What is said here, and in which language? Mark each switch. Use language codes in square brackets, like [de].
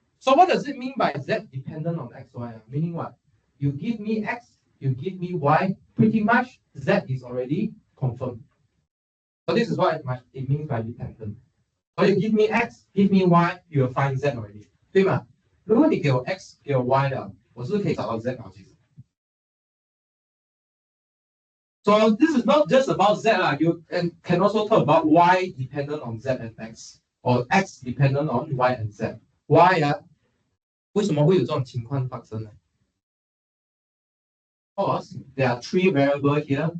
[en] So what does it mean by z dependent on x, y? Meaning what? You give me x, you give me y, pretty much z is already confirmed. So this is what it means by dependent. So you give me x, give me y, you will find z already. [zh] 对吗？如果你给我 x 给我 y 的，我是不是可以找到 z 啊？其实。 [en] So this is not just about z You can also talk about y dependent on z and x, or x dependent on y and z. [zh] Y 为什么会有这种情况发生呢？ [en] Because there are three variables here.